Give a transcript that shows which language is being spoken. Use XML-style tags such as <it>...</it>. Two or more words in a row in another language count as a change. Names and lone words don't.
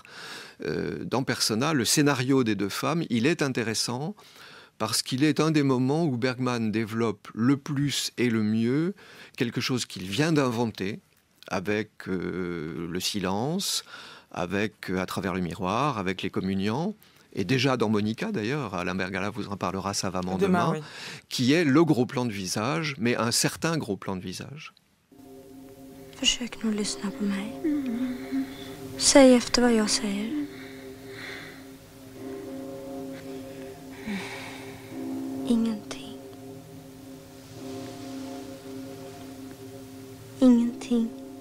<fr>Dans Persona, le scénario des deux femmes, il est intéressant parce qu'il est un des moments où Bergman développe le plus et le mieux quelque chose qu'il vient d'inventer avec le silence, avec à travers le miroir, avec les communiants. Et déjà dans Monica, d'ailleurs, Alain Bergala vous en parlera savamment demain, oui. Qui est le gros plan de visage, mais un certain gros plan de visage.</fr> <sv>Försök nu lyssna på mig. Säg efter vad jag säger. Ingenting. Ingenting.</sv>